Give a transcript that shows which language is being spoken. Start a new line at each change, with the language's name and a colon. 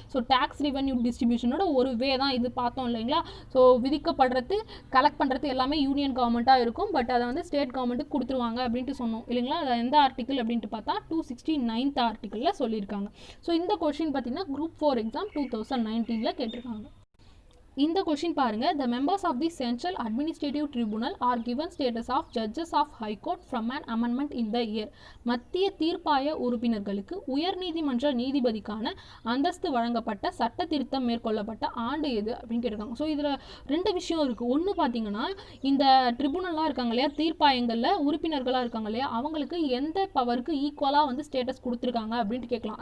Tamil: So tax revenue டிஸ்ட்ரிபியூஷனோட ஒரு வே தான் இது பார்த்தோம் இல்லைங்களா. ஸோ விதிக்கப்படுறது கலெக்ட் பண்ணுறது எல்லாமே யூனியன் கவர்மெண்ட்டாக இருக்கும், பட் அதை வந்து ஸ்டேட் கவர்மெண்ட்டுக்கு கொடுத்துருவாங்க அப்படின்ட்டு சொன்னோம் இல்லைங்களா. அது எந்த ஆர்டிகல் அப்படின்ட்டு பார்த்தா 269th ஆர்டிகலில் சொல்லியிருக்காங்க. ஸோ இந்த கொஷின் பார்த்தீங்கன்னா குரூப் 4 எக்ஸாம் 2019 கேட்டிருக்காங்க. இந்த கொஷின் பாருங்க,
English: the members of the Central Administrative Tribunal are given status of judges of High Court from an amendment in the year.
Tamil: மத்திய தீர்ப்பாய உறுப்பினர்களுக்கு உயர்நீதிமன்ற நீதிபதிக்கான அந்தஸ்து வழங்கப்பட்ட சட்ட திருத்தம் மேற்கொள்ளப்பட்ட ஆண்டு எது அப்படின்னு கேட்டிருக்காங்க. ஸோ இதில் ரெண்டு விஷயம் இருக்குது. ஒன்று பார்த்தீங்கன்னா இந்த ட்ரிபுனலாக இருக்காங்க இல்லையா, தீர்ப்பாயங்களில் உறுப்பினர்களாக இருக்காங்க இல்லையா, அவங்களுக்கு எந்த பவருக்கு ஈக்குவலாக வந்து ஸ்டேட்டஸ் கொடுத்துருக்காங்க அப்படின்ட்டு கேட்கலாம்.